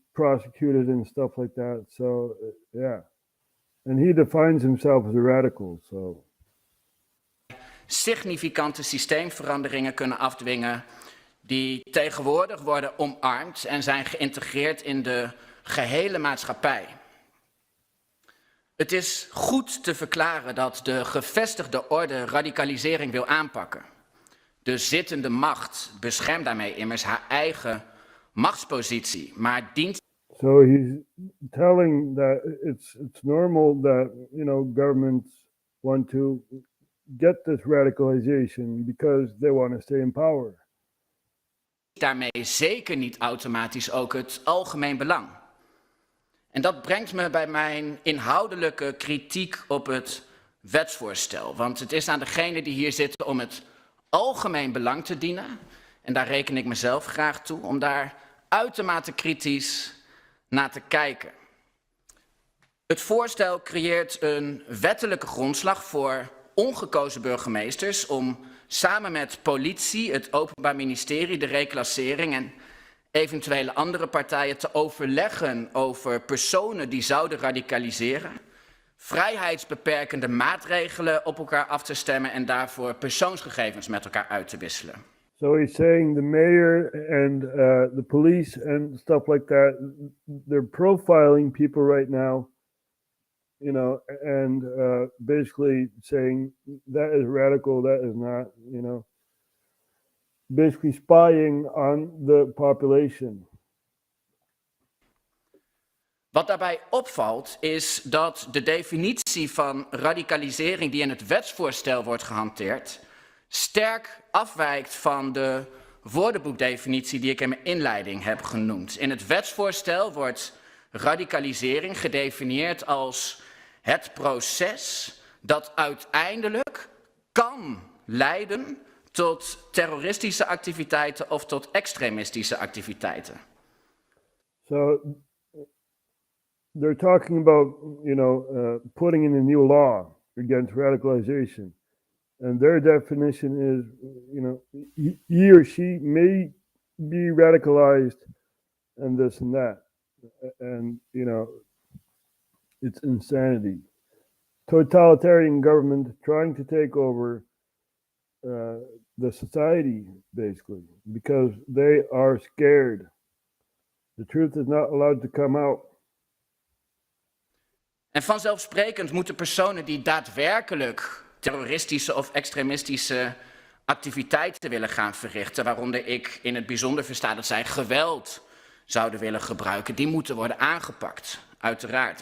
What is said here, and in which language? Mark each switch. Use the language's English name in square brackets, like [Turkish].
[English] prosecuted and stuff like that. So yeah, and he defines himself as a radical. So [Dutch] significante systeemveranderingen kunnen afdwingen die tegenwoordig worden omarmd en zijn geïntegreerd in de gehele maatschappij. Het is goed te verklaren dat de gevestigde orde radicalisering wil aanpakken. De zittende macht beschermt daarmee immers haar eigen machtspositie, maar dient... [English] So he's telling that it's normal that, governments want to get this radicalization because they want to stay in power. [Dutch] Daarmee zeker niet automatisch ook het algemeen belang. En dat brengt me bij mijn inhoudelijke kritiek op het wetsvoorstel. Want het is aan degenen die hier zitten om het algemeen belang te dienen, en daar reken ik mezelf graag toe, om daar uitermate kritisch naar te kijken. Het voorstel creëert een wettelijke grondslag voor ongekozen burgemeesters om samen met politie, het Openbaar Ministerie, de reclassering en eventuele andere partijen te overleggen over personen die zouden radicaliseren, vrijheidsbeperkende maatregelen op elkaar af te stemmen en daarvoor persoonsgegevens met elkaar uit te wisselen. [English] So he's saying the mayor and the police and stuff like that, they're profiling people right now, and basically saying that is radical, that is not, basically spying on the population. [Dutch] Wat daarbij opvalt is dat de definitie van radicalisering die in het wetsvoorstel wordt gehanteerd sterk afwijkt van de woordenboekdefinitie die ik in mijn inleiding heb genoemd. In het wetsvoorstel wordt radicalisering gedefinieerd als het proces dat uiteindelijk kan leiden tot terroristische activiteiten of tot extremistische activiteiten. [English] So they're talking about, putting in a new law against radicalization. And their definition is, he or she may be radicalized and this and that. And, it's insanity. Totalitarian government trying to take over the society, basically, because they are scared. The truth is not allowed to come out. [Dutch] En vanzelfsprekend moeten personen die daadwerkelijk terroristische of extremistische activiteiten willen gaan verrichten, waaronder ik in het bijzonder versta dat zij geweld zouden willen gebruiken, die moeten worden aangepakt, uiteraard.